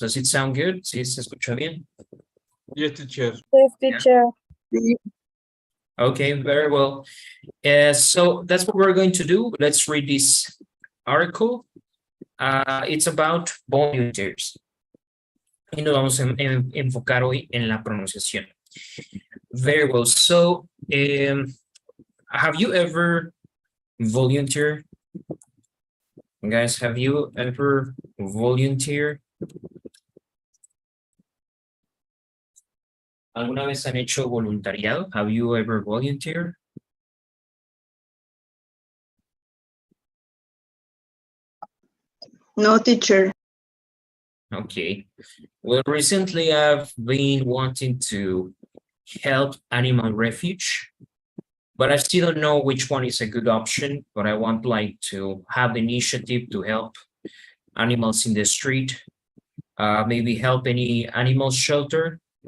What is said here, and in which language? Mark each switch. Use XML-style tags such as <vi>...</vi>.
<en>Does it sound good?</en> <es>¿Sí se escucha bien?</es> <en>Yes, teacher. Yes, teacher. Okay, very well. So that's what we're going to do. Let's read this article. It's about volunteers.</en> <es>y nos vamos a enfocar hoy en la pronunciación.</es> <en>Very well. So, have you ever volunteered? Guys, have you ever volunteered?</en> <es>¿Alguna vez han hecho voluntariado?</es> <en>Have you ever volunteered? No, teacher. Okay. Well, recently I've been wanting to help animal refuge, but I still don't know which one is a good option, but I want like to have the initiative to help animals in the street, maybe help any animal shelter.</en>